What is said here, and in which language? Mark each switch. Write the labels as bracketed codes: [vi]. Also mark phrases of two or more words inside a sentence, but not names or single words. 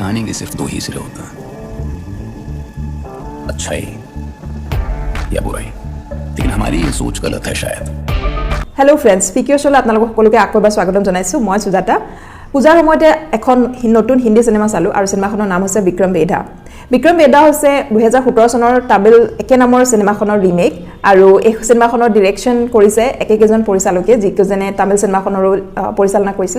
[hi] कहानी के सिर्फ 2 ही सिरे होते हैं, अच्छाई या बुराई। लेकिन हमारी ये सोच गलत है शायद। [en] hello friends, [as] पिक्योरशोলৈ আপোনালোকক সকলোকে আকৌ এবাৰ স্বাগতম জনাইছোঁ। মই সুজাতা। পূজাৰ সময়তে এখন নতুন হিন্দী সিনেমা চালোঁ আৰু সিনেমাখনৰ নাম হৈছে বিক্ৰম বেধা। বিক্ৰম বেধা হৈছে 2017 চনৰ তামিল একে নামৰ সিনেমাখনৰ ৰিমেক আৰু এই সিনেমাখনৰ ডিৰেকশ্যন কৰিছে একেজন পৰিচালকে যিকেজনে তামিল সিনেমাখনৰো পৰিচালনা কৰিছিলে।